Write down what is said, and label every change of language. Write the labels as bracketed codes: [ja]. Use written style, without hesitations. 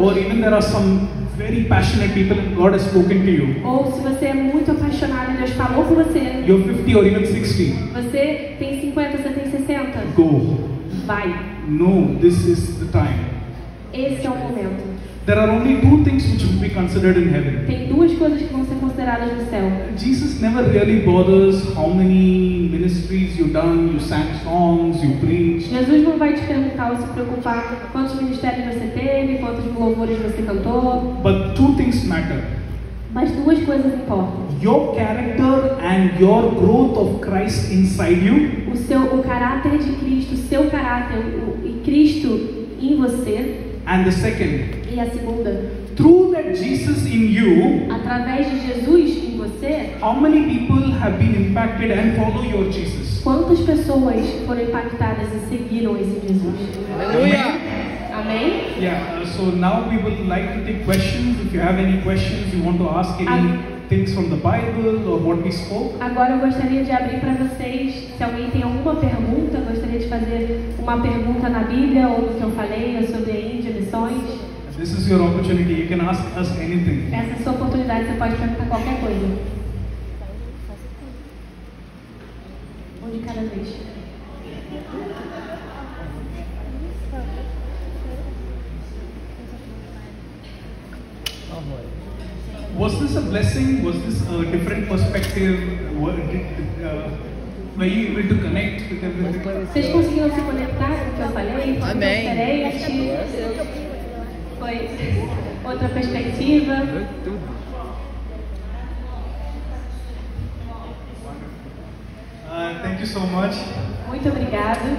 [en] or even there are some very passionate people and God has spoken to you, [pt] ou se você é muito apaixonado e Deus falou com você, [en] you're 50 or even 60, [pt] você tem 50, você tem 60, [en] go. [pt] vai. [en] No, this is the time. [pt] Esse é o momento. [en] There are only two things which will be considered in heaven. [pt] Tem duas coisas que vão ser consideradas no céu. [en] Jesus never really bothers how many ministries you've done, you sang songs, you preached. [pt] Jesus não vai te perguntar ou se preocupar quantos ministérios você teve, quantos louvores você cantou, [en] But two things matter. [pt] mas duas coisas importam. [en] Your character and your growth of Christ inside you, [pt] O caráter de Cristo, o seu caráter e Cristo em você. [en] and the second, [pt] E a segunda, [en] through that Jesus in you, [pt] através de Jesus em você, [en] how many people have been impacted and follow your Jesus? [pt] quantas pessoas foram impactadas e seguiram esse Jesus? Aleluia! Amém? [en] Yeah, so now we would like to take questions. If you have any questions, you want to ask any things from the Bible or what we spoke. [pt] Agora eu gostaria de abrir para vocês, se alguém tem alguma pergunta, eu gostaria de fazer uma pergunta na Bíblia ou no que eu falei, ou sobre a Índia, missões. [en] This is your opportunity. You can ask us anything. [pt] Essa é a sua oportunidade, você pode perguntar qualquer coisa. Um de cada vez. [en] Was this a blessing? Was this a different perspective? Were you able to connect with everything? [pt] Vocês conseguiram se conectar com o que eu falei? Foi Amém. diferente? Foi outra perspectiva? Foi tudo. [en] Thank you so much. [pt] Muito obrigada.